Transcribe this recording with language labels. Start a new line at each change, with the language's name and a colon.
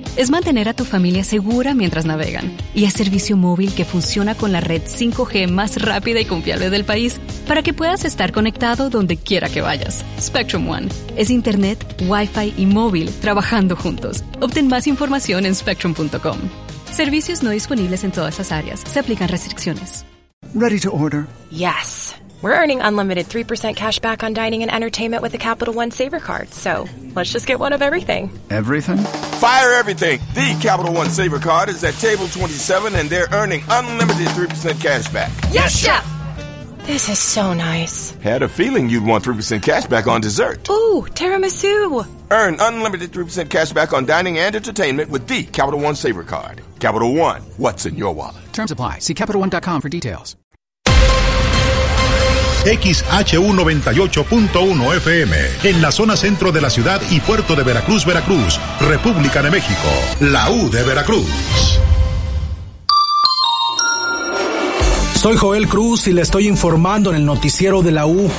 Spanish: Es mantener a tu familia segura mientras navegan. Y es servicio móvil que funciona con la red 5G más rápida y confiable del país para que puedas estar conectado donde quiera que vayas. Spectrum One. Es internet, Wi-Fi y móvil trabajando juntos. Obtén más información en Spectrum.com. Servicios no disponibles en todas las áreas. Se aplican restricciones.
English: Ready to order? Yes. We're earning unlimited 3% cash back on dining and entertainment with the Capital One Saver Card. So, let's just get one of everything. Everything? Fire everything! The Capital One Saver Card is at table 27 and they're earning unlimited 3% cash back. Yes, Chef! This is so nice. Had a feeling you'd want 3% cash back on dessert. Ooh, tiramisu! Earn unlimited 3% cash back on dining and entertainment with the Capital One Saver Card. Capital One, what's in your wallet? Terms apply. See CapitalOne.com for details.
Spanish: XHU98.1 FM, en la zona centro de la ciudad y puerto de Veracruz, Veracruz, República de México, la U de Veracruz. Soy Joel Cruz y le estoy informando en el noticiero de la U.